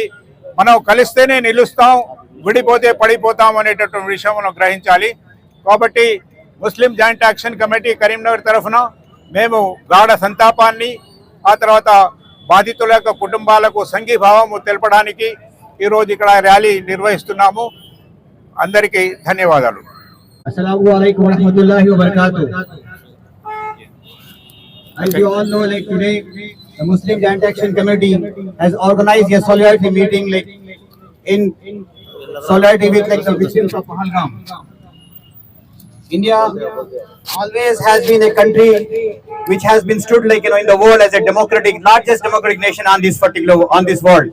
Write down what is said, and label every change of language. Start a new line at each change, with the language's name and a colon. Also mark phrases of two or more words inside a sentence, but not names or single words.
Telugu: మనం కలిస్తేనే నిలుస్తాం, విడిపోతే పడిపోతాం అనేటటువంటి విషయం మనం గ్రహించాలి। కాబట్టి ముస్లిం జాయింట్ యాక్షన్ కమిటీ కరీంనగర్ తరఫున మేము గాఢ సంతాపాన్ని, ఆ తర్వాత బాధితుల యొక్క కుటుంబాలకు సంఘీభావము తెలపడానికి ఈరోజు ఇక్కడ ర్యాలీ నిర్వహిస్తున్నాము। అందరికీ ధన్యవాదాలు।
Arabic: السلام عليكم ورحمة الله وبركاته.
English: As you all know, like today, the Muslim Joint Action Committee has organized a solidarity meeting, like in solidarity with like the victims of Pahalgam. India always has been a country which has been stood like in the world as a democratic, largest democratic nation on this world.